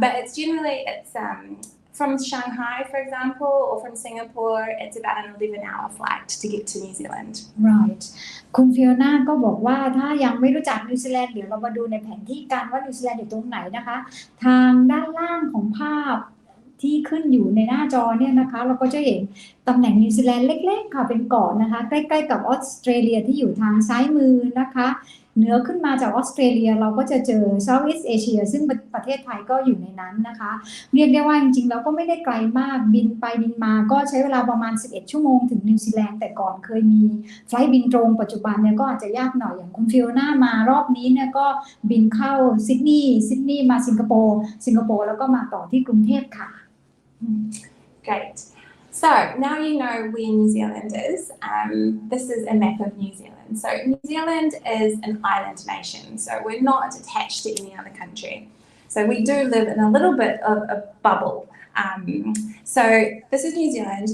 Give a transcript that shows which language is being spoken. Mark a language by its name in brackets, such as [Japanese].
[English] But it's generally, from Shanghai, for example, or from Singapore, it's about an 11-hour flight to get to New Zealand. Right. [Thai] คุณฟิโอน่าก็บอกว่าถ้ายังไม่รู้จักนิวซีแลนด์เดี๋ยวเรามาดูในแผนที่กันว่านิวซีแลนด์อยู่ตรงไหนนะคะทางด้านล่างของภาพที่ขึ้นอยู่ในหน้าจอเนี่ยนะคะเราก็จะเห็น ตำแหน่งนิวซีแลนด์เล็กๆค่ะเป็นเกาะนะคะใกล้ๆกับออสเตรเลียที่อยู่ทางซ้ายมือนะคะเหนือขึ้นมาจากออสเตรเลียเราก็จะเจอ Southeast Asia ซึ่งประเทศไทยก็อยู่ในนั้นนะคะเรียกได้ว่าจริงๆเราก็ไม่ได้ไกลมากบินไปบินมาก็ใช้เวลาประมาณ11ชั่วโมงถึงนิวซีแลนด์แต่ก่อนเคยมีไฟล์บินตรงปัจจุบันเนี่ยก็อาจจะยากหน่อยอย่างคุณฟิโอน่ามารอบนี้เนี่ยก็บินเข้าซิดนีย์มาสิงคโปร์แล้วก็มาต่อที่กรุงเทพค่ะ [English] Great. So now you know where New Zealand is. This is a map of New Zealand. So New Zealand is an island nation. So we're not attached to any other country. So we do live in a little bit of a bubble. So this is New Zealand.